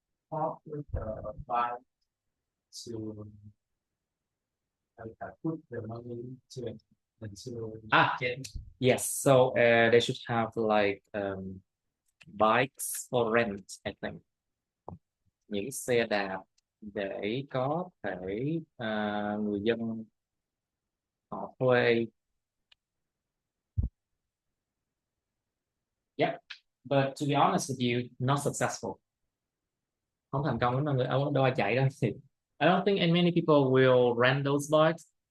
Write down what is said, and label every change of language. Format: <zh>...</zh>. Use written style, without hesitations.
<en>Talk with the buy to put the money to it and to get. Yes. So they should have like bikes for rent, I think.</en> <vi>Những xe đạp để có thể người dân họ thuê.</vi> <en>Yep. But to be honest with you, not successful.</en> <vi>Không thành công lắm đâu, người đâu ai chạy đâu thì</vi> <en>I don't think many people will rent those bikes.</en>